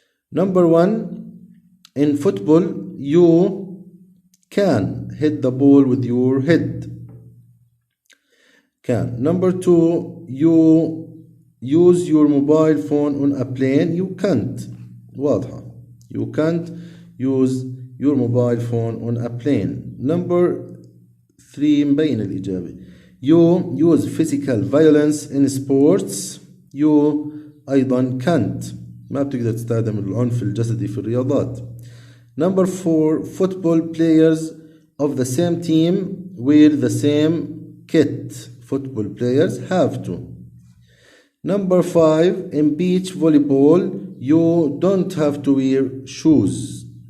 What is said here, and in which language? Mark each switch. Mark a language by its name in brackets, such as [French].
[English] Number 1, in football, you can hit the ball with your head. Can. Number 2, you use your mobile phone on a plane. You can't. [Arabic] واضحة. [English] You can't use your mobile phone on a plane. Number 3 [Arabic] مبين الإجابة. [English] You use physical violence in sports. You [Arabic] أيضا [English] can't. [Arabic] ما بتقدر تستخدم العنف الجسدي في الرياضات. [English] Number 4, football players of the same team wear the same kit. Football players have to. Number 5, in beach volleyball you don't have to wear shoes.